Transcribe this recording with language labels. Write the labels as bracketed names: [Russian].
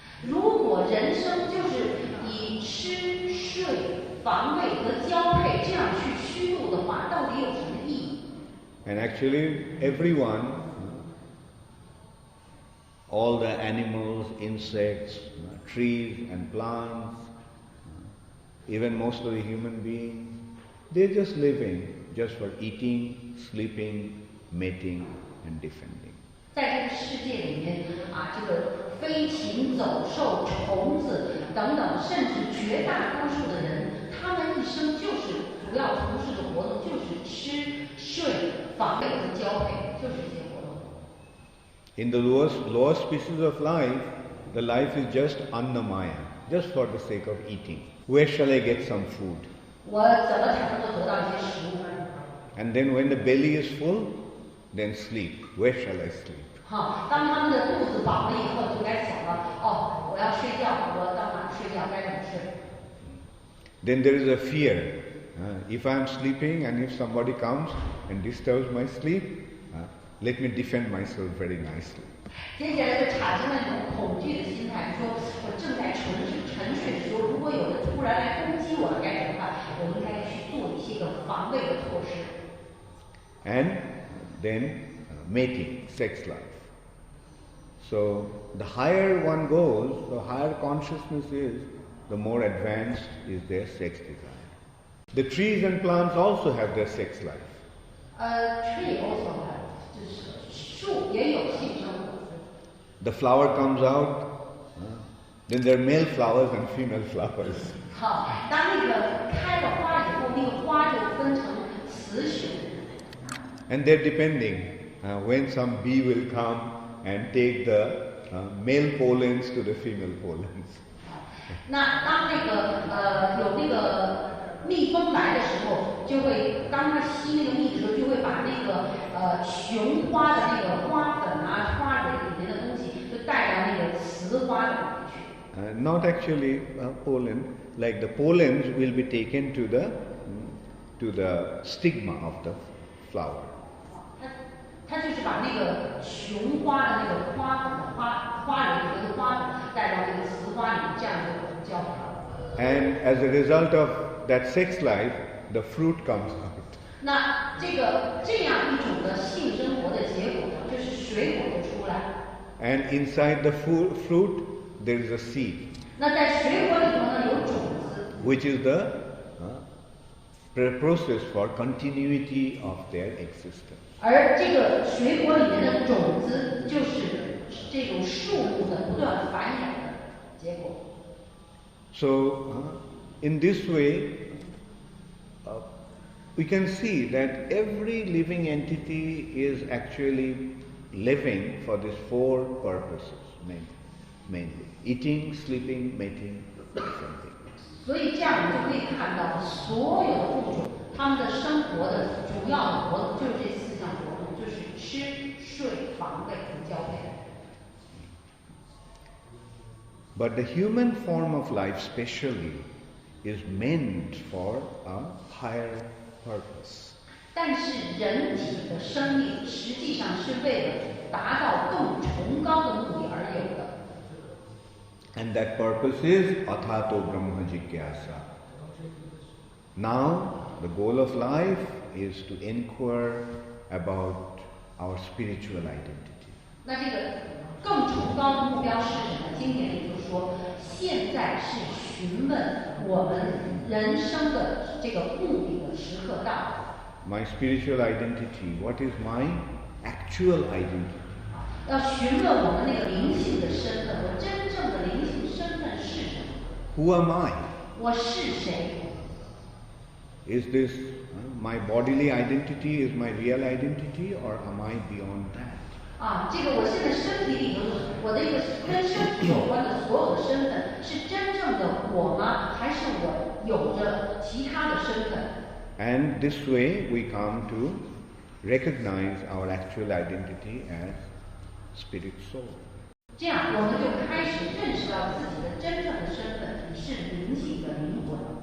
[Chinese] 如果人生就是以吃、睡、防卫和交配这样去虚度的话，到底有什么意义？ [English] And actually, everyone, all the animals, insects, trees and plants, even most of the human beings, they're just living just for eating, sleeping, mating and defending. [Chinese] 在这个世界里面这个飞禽走兽、虫子等等，甚至绝大多数的人，他们一生就是主要从事的活动就是吃、睡、防卫和交配，就是这些活动。 [English] In the lowest species of life, the life is just annamaya, just for the sake of eating. Where shall I get some food? [Chinese] 我怎么才能够得到一些食物？ [English] And then when the belly is full, then sleep. Where shall I sleep? [Chinese] 好，当他们的肚子饱了以后，就该想了，哦，我要睡觉，我到哪睡觉，该怎么睡。 [English] Then there is a fear. If I am sleeping and if somebody comes and disturbs my sleep, let me defend myself very nicely. [Chinese] 接下来就产生了一种恐惧的心态，说我正在沉睡的时候，如果有人突然来攻击我了，该怎么办？我应该去做一些个防卫的措施。 [English] And then mating, sex life. So the higher one goes, the higher consciousness is, the more advanced is their sex desire. The trees and plants also have their sex life. Tree also have， [Chinese] 就是树也有性生活。 [English] The flower comes out, then there are male flowers and female flowers. [Chinese] 好，当那个开了花以后，那个花就分成雌雄。 [English] And they're depending when some bee will come and take the male pollens to the female pollens. [Chinese] 那当那个有那个蜜蜂来的时候，就会当它吸那个蜜的时候，就会把那个雄花的那个花粉啊、花蕊里面的东西，就带到那个雌花里面去。 [English] Not actually pollen, like the pollens will be taken to the stigma of the flower. [Chinese] 它就是把那个雄花的那个花粉的花蕊里面的花粉带到那个雌花里面，这样就叫法。 [English] And as a result of that sex life, the fruit comes out. [Chinese] 那这样一种的性生活的结果，就是水果就出来。 [English] And inside the fruit, there is a seed. [Chinese] 那在水果里头呢，有种子。 [English] Which is the process for continuity of their existence. [Chinese] 而这个水果里面的种子，就是这种树木的不断繁衍的结果。 [English] So, in this way, we can see that every living entity is actually living for these four purposes, mainly. Eating, sleeping, mating, something. [Chinese] 所以这样我们就可以看到，所有的物种，它们的生活的主要的活动就是这4项活动，就是吃、睡、防卫和交配。 [English] But the human form of life specially is meant for a higher purpose. [Chinese] 但是人体的生命实际上是为了达到更崇高的目的而有的。 [English] And that purpose is Athato Brahma Jigyasa. Now, the goal of life is to inquire about our spiritual identity. [Chinese] 那这个更崇高的目标是什么？经典里就说，现在是询问我们人生的这个目的的时刻到了。 [English] My spiritual identity, what is my actual identity? [Chinese] 要询问我们那个灵性的身份，我真正的灵性身份是什么？ [English] Who am I? [Chinese] 我是谁？ [English] Is this my bodily identity, is my real identity, or am I beyond that? [Chinese] 这个我现在身体里头的我的一个跟身体有关的所有的身份，是真正的我吗？还是我有着其他的身份？ [English] And this way we come to recognize our actual identity as spirit soul. [Chinese] 这样我们就开始认识到自己的真正的身份是灵性的灵魂。